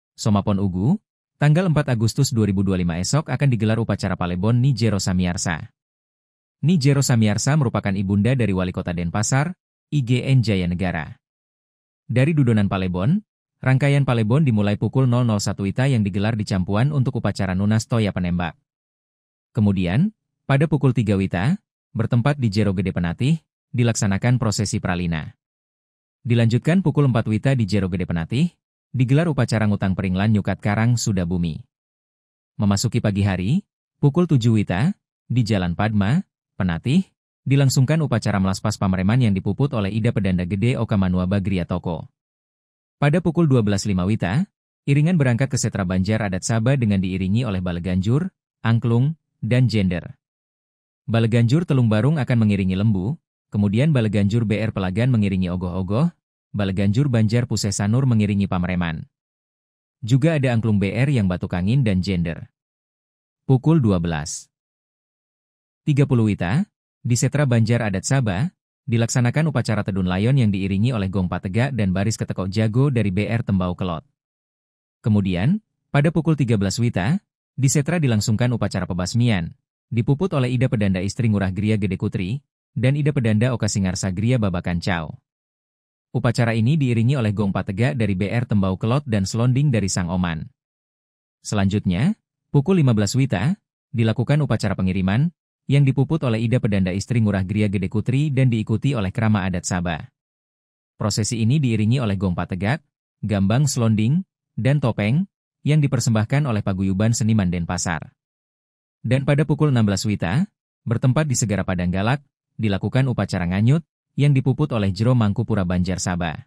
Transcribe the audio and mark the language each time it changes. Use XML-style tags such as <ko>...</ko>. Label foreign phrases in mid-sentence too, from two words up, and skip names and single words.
<id>Somapon Ugu, tanggal 4 Agustus 2025 esok akan digelar upacara Palebon Nyi Jero Samyarsa. Nyi Jero Samyarsa merupakan ibunda dari Wali Kota Denpasar, IGN Jayanegara. Dari Dudonan Palebon, rangkaian Palebon dimulai pukul 001 WITA yang digelar di Campuan untuk upacara Nunas Toya Penembak. Kemudian, pada pukul 3 WITA, bertempat di Jero Gede Penatih, dilaksanakan prosesi pralina. Dilanjutkan pukul 4 WITA di Jero Gede Penatih, digelar upacara ngutang peringlan Nyukat Karang Sudabumi. Memasuki pagi hari, pukul 7 WITA, di Jalan Padma, Penatih, dilangsungkan upacara melaspas pamereman yang dipuput oleh Ida Pedanda Gede Okamanua Bagria Toko. Pada pukul 12.05 WITA, iringan berangkat ke Setra Banjar Adat Saba dengan diiringi oleh Baleganjur, Angklung, dan Jender. Baleganjur Telung Barung akan mengiringi Lembu, kemudian Baleganjur BR Pelagan mengiringi Ogoh-Ogoh, Baleganjur Banjar Pusesanur mengiringi pamereman. Juga ada Angklung BR yang Batu Kangin dan Jender. Pukul 12.30 WITA, di Setra Banjar Adat Saba, dilaksanakan upacara Tedun Layon yang diiringi oleh Gong Pategak dan Baris Ketekok Jago dari BR Tembau Kelot. Kemudian, pada pukul 13 WITA, di Setra dilangsungkan upacara pebasmian, dipuput oleh Ida Pedanda Istri Ngurah Gria Gede Kutri, dan Ida Pedanda Oka Singarsa Gria Babakan Cao. Upacara ini diiringi oleh Gong Pategak dari BR Tembau Kelot dan Selonding dari Sang Oman. Selanjutnya, pukul 15 WITA, dilakukan upacara pengiriman, yang dipuput oleh Ida Pedanda Istri Ngurah Gria Gede Kutri dan diikuti oleh Krama Adat Saba. Prosesi ini diiringi oleh Gong Pategak, Gambang Selonding, dan Topeng, yang dipersembahkan oleh Paguyuban Seniman Denpasar. Dan pada pukul 16 WITA, bertempat di Segara Padang Galak, dilakukan upacara nganyut, yang dipuput oleh Jero Mangkupura Banjar Saba.</id>